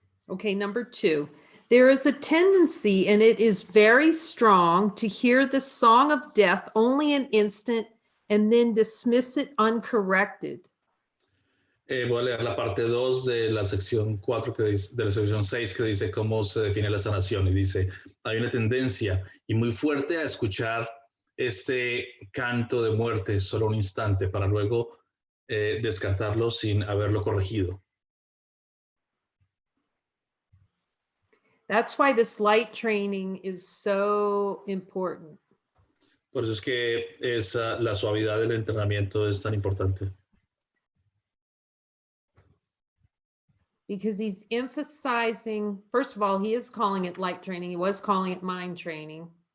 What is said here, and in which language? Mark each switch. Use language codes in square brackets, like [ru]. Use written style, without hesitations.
[en] Okay, number 2. There is a tendency, and it is very strong, to hear the song of death only an instant and then dismiss it uncorrected. [es] Voy a leer la parte 2 de la sección 4, de la sección 6, que dice cómo se define la sanación. Y dice, hay una tendencia y muy fuerte a escuchar este canto de muerte solo un instante para luego descartarlo sin haberlo corregido. [en] That's why this light training is so important. [es] Por eso es que la suavidad del entrenamiento es tan importante. [en] Because he's emphasizing, first of all, he is calling it light training. He was calling it mind training.